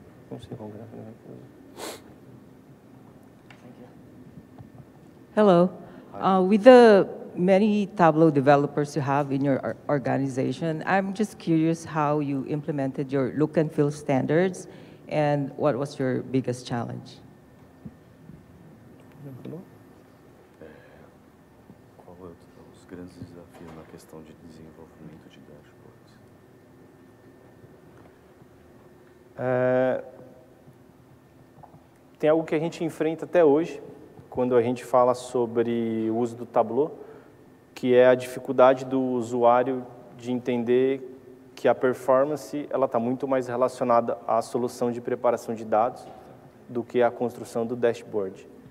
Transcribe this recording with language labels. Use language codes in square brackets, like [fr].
[pt] Não sei qual gráfico ele quer que usa. [en] Hello. With the many Tableau developers you have in your organization, I'm just curious how you implemented your look and feel standards and what was your biggest challenge? [pt] Qual os grandes desafios na questão de desenvolvimento de dashboards? Tem algo que a gente enfrenta até hoje, quando a gente fala sobre o uso do Tableau, que é a dificuldade do usuário de entender que a performance ela está muito mais relacionada à solução de preparação de dados do que à construção do dashboard.